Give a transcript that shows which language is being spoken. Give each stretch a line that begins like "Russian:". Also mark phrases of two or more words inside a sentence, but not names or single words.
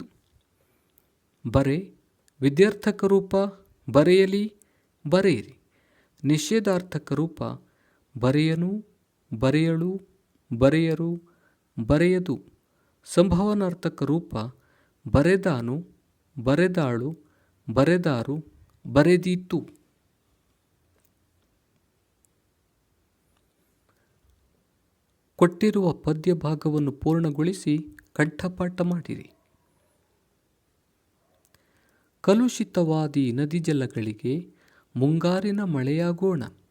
Kannada: ಬರೆ. ವಿಧ್ಯರ್ಥಕ ರೂಪ ಬರೆಯಲಿ, ಬರೆಯಿರಿ. ನಿಷೇಧಾರ್ಥಕ ರೂಪ ಬರೆಯನು, ಬರೆಯಳು, ಬರೆಯರು, ಬರೆಯದು. ಸಂಭವನಾರ್ಥಕ ರೂಪ ಬರೆದಾನು, ಬರೆದಾಳು, ಬರೆದಾರು, ಬರೆದೀತು. ಕೊಟ್ಟಿರುವ ಪದ್ಯ ಭಾಗವನ್ನು ಪೂರ್ಣಗೊಳಿಸಿ ಕಂಠಪಾಠ ಮಾಡಿರಿ. ಕಲುಷಿತವಾದಿ ನದಿ ಜಲಗಳಿಗೆ ಮುಂಗಾರಿನ ಮಳೆಯಾಗೋಣ.